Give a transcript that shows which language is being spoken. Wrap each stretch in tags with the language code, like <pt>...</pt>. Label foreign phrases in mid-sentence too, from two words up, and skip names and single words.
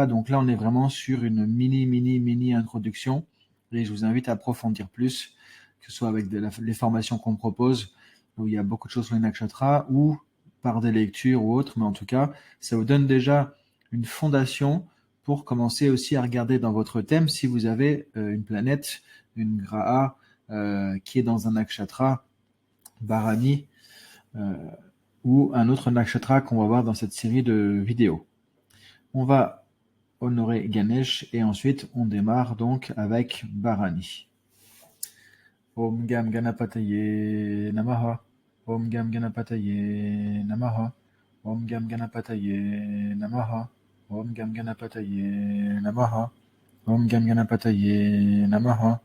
<fr>Donc là, on est vraiment sur une mini introduction et je vous invite à approfondir plus, que ce soit avec les formations qu'on propose, où il y a beaucoup de choses sur les nakshatras, ou par des lectures ou autres, mais en tout cas, ça vous donne déjà une fondation pour commencer aussi à regarder dans votre thème si vous avez une planète, une graha qui est dans un nakshatra, Bharani, euh, ou un autre nakshatra qu'on va voir dans cette série de vidéos. On va honorer Ganesh et ensuite on démarre donc avec Bharani.</fr> <sa>Om Gam Ganapataye Namaha. Om Gam Ganapataye Namaha. Om Gam Ganapataye Namaha. Om Gam Ganapataye Namaha. Om Gam Ganapataye Namaha.</sa>